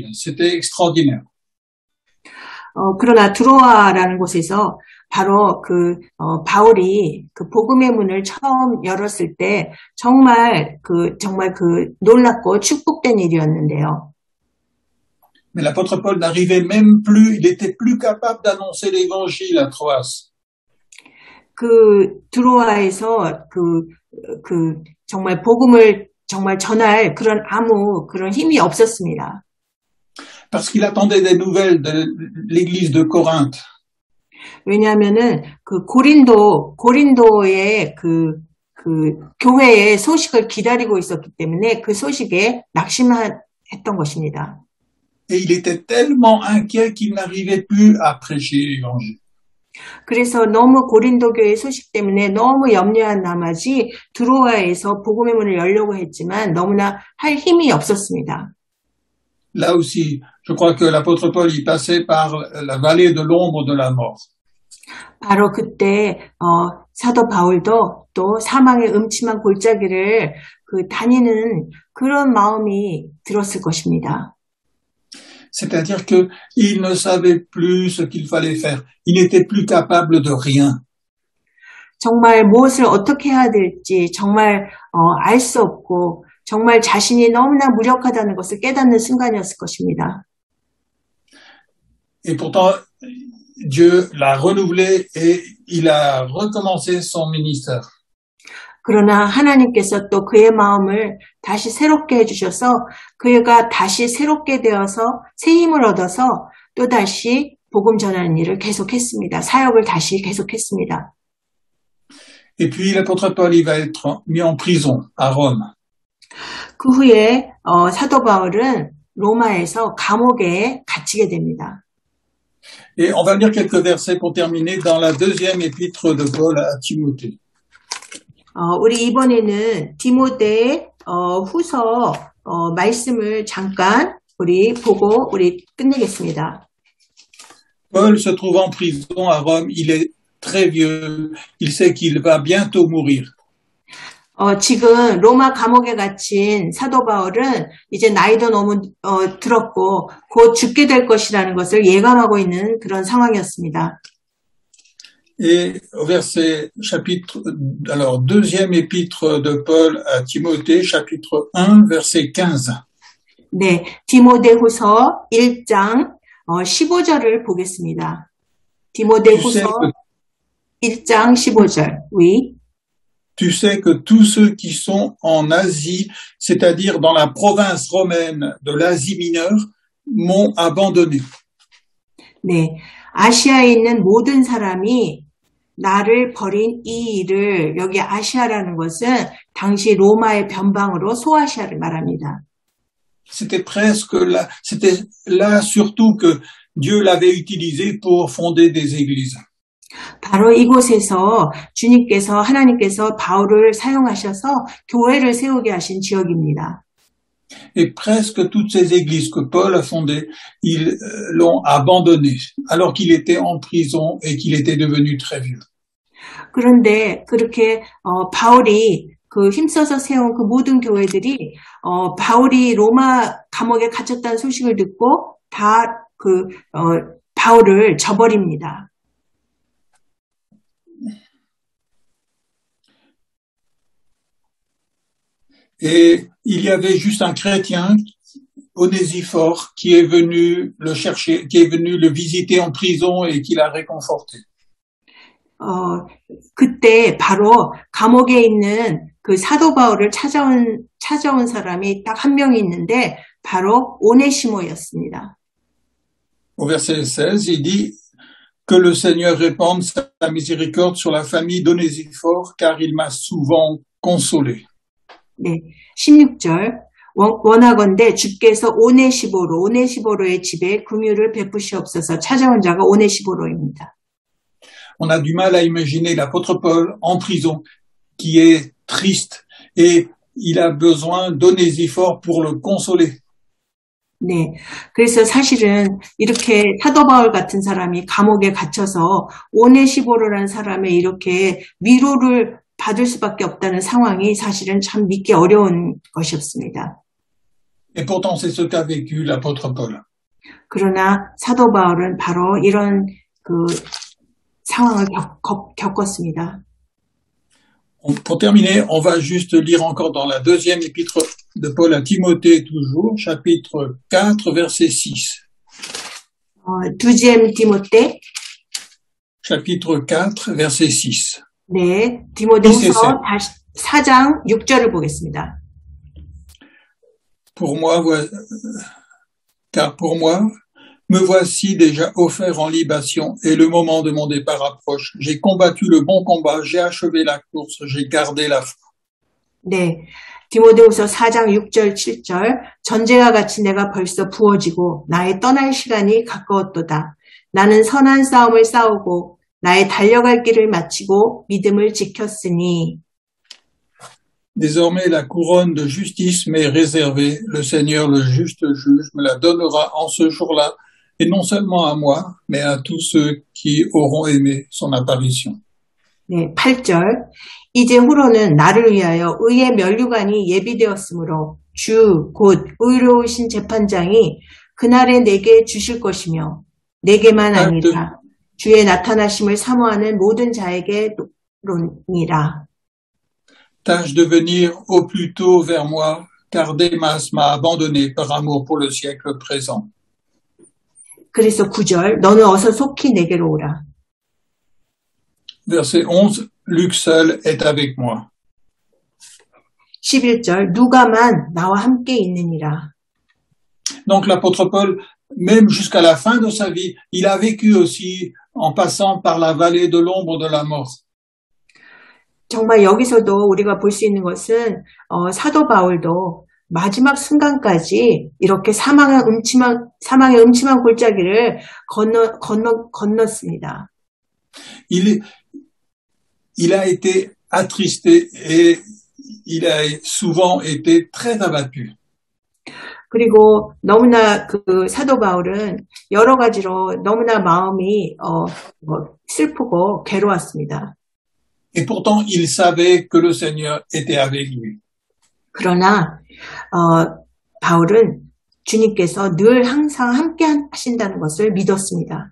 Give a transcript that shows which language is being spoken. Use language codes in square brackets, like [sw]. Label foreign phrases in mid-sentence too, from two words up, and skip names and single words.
[fr] C'était extraordinaire. [ko] 그러나 드로아라는 곳에서 바로 바울이 그 복음의 문을 처음 열었을 때 정말 놀랍고 축복된 일이었는데요. [fr] Mais l'apôtre Paul n'arrivait même plus, il était plus capable d'annoncer l'évangile à Troas. [ko] 드로아에서 정말 복음을 정말 전할 그런 힘이 없었습니다. [fr] Parce qu'il attendait des nouvelles de l'église de Corinthe. [ko] 왜냐하면은 고린도의 교회의 소식을 기다리고 있었기 때문에 그 소식에 낙심했던 것입니다. [fr] Et il était tellement inquiet qu'il n'arrivait plus à prêcher l'évangile. [ko] 그래서 너무 고린도 교회 소식 때문에 너무 염려한 나머지 드로아에서 복음의 문을 열려고 했지만 너무나 할 힘이 없었습니다. [fr] Là aussi, je crois que l'apôtre Paul y passait par la vallée de l'ombre de la mort. [ko] 바로 그때 사도 바울도 또 사망의 음침한 골짜기를 다니는 그런 마음이 들었을 것입니다. [fr] C'est-à-dire que il ne savait plus ce qu'il fallait faire. Il n'était plus capable de rien. [ko] 정말 무엇을 어떻게 해야 될지 정말 알 수 없고 정말 자신이 너무나 무력하다는 것을 깨닫는 순간이었을 것입니다. [fr] Et pourtant, Dieu l'a renouvelé et il a recommencé son ministère. [ko] 그러나 하나님께서 또 그의 마음을 다시 새롭게 해주셔서 그가 다시 새롭게 되어서 새 힘을 얻어서 또다시 복음 전하는 일을 계속했습니다. 사역을 다시 계속했습니다. [fr] Et puis l'apôtre Paul, il va être mis en prison à Rome. [ko] 그 후에 사도 바울은 로마에서 감옥에 갇히게 됩니다. [fr] Et on va lire quelques versets pour terminer dans la deuxième épître de Paul à Timothée. [ko] 우리 이번에는 디모데 후서 말씀을 잠깐 우리 보고 우리 끝내겠습니다. [fr] Paul se trouve en prison à Rome. Il est très vieux. Il sait qu'il va bientôt mourir. [ko] 지금 로마 감옥에 gathin 사도 바울은 이제 나이도 너무 들었고 곧 죽게 될 것이라는 것을 예감하고 있는 그런 상황이었습니다. [fr] Et au deuxième épître de Paul à Timothée, chapitre 1, verset 15. [ko] 네, 디모데후서 1장 15절을 보겠습니다. 디모데후서 1장 15절. [fr] Oui. Tu sais que tous ceux qui sont en Asie, c'est-à-dire dans la province romaine de l'Asie mineure, m'ont abandonné. [ko] 네, 아시아에 있는 모든 사람이 나를 버린 이 일을, 여기 아시아라는 것은 당시 로마의 변방으로 소아시아를 말합니다. [fr] C'était là surtout que Dieu l'avait utilisé pour fonder des églises. [ko] 바로 이곳에서 하나님께서 바울을 사용하셔서 교회를 세우게 하신 지역입니다. [fr] Et presque toutes ces églises que Paul a fondées, ils l'ont abandonné, alors qu'il était en prison et qu'il était devenu très vieux. [ko] 그런데 그렇게 바울이 힘써서 세운 그 모든 교회들이 바울이 로마 감옥에 갇혔다는 소식을 듣고 다 바울을 저버립니다. [fr] Et il y avait juste un chrétien, Onésiphore, qui est venu le chercher, qui est venu le visiter en prison et qui l'a réconforté. [ko] 그때 바로 감옥에 있는 그 사도 바울을 찾아온 사람이 딱 한 명이 있는데 바로 오네시모였습니다. [fr] Au verset 16, il dit que le Seigneur répande sa miséricorde sur la famille d'Onésiphore, car il m'a souvent consolé. [ko] 네, 16절 원하건대 주께서 오네시보로의 집에 긍휼을 베푸시옵소서. 찾아온 자가 오네시보로입니다. [fr] On a du mal à imaginer l'apôtre Paul en prison, qui est triste, et il a besoin d'Onésiphore pour le consoler. [ko] 네, 그래서 사실은 이렇게 사도 바울 같은 사람이 감옥에 갇혀서 오네시보로라는 사람의 이렇게 위로를 받을 수밖에 없다는 상황이 사실은 참 믿기 어려운 것이었습니다. [fr] Et pourtant, c'est ce qu'a vécu l'apôtre Paul. [ko] 그러나 사도 바울은 바로 이런 그 상황을 겪었습니다. [fr] Pour terminer, on va juste lire encore dans la deuxième épître de Paul à Timothée, toujours, chapitre 4, verset 6. [ko] 두지엠 디모데, [fr] chapitre 4, verset 6. [ko] 네, 디모데후서 4장 6절을 보겠습니다. [fr] Car pour moi, me voici déjà offert en libation et le moment de mon départ approche. J'ai combattu le bon combat, j'ai achevé la course, j'ai gardé la foi. [ko] 네, 디모데후서 4장 6절 7절 전쟁과 같이 내가 벌써 부어지고 나의 떠날 시간이 가까웠도다. 나는 선한 싸움을 싸우고 나의 달려갈 길을 마치고 믿음을 지켰으니. [fr] Désormais, la couronne de justice m'est réservée. Le Seigneur, le juste juge, me la donnera en ce jour-là, et non seulement à moi, mais à tous ceux qui auront aimé son apparition. [ko] 네, 8절. 이제 후로는 나를 위하여 의의 면류관이 예비되었으므로 주, 곧 의로우신 재판장이 그날에 내게 주실 것이며 내게만 아니라 주의 나타나심을 사모하는 모든 자에게로니라. [fr] Tâche de venir au plus tôt vers moi, car Démas m'a abandonné par amour pour le siècle présent. [ko] 그래서 9절, 너는 어서 속히 내게로 오라. [fr] Verset 11, Luc seul est avec moi. [ko] 11절, 누가만 나와 함께 있느니라. [fr] Donc l'apôtre Paul, même jusqu'à la fin de sa vie, il a vécu aussi en passant par la vallée de l'ombre de la mort. [ko] 정말 여기서도 우리가 볼 수 있는 것은 사도 바울도 마지막 순간까지 이렇게 사망의 음침한 골짜기를 건넜습니다. [fr] Il a été attristé et il a souvent été très abattu. [ko] 그리고 너무나 그 사도 바울은 여러 가지로 너무나 마음이 슬프고 괴로웠습니다. [fr] Et pourtant, il savait que le Seigneur était avec lui. [ko] 그러나 바울은 주님께서 늘 항상 함께 하신다는 것을 믿었습니다.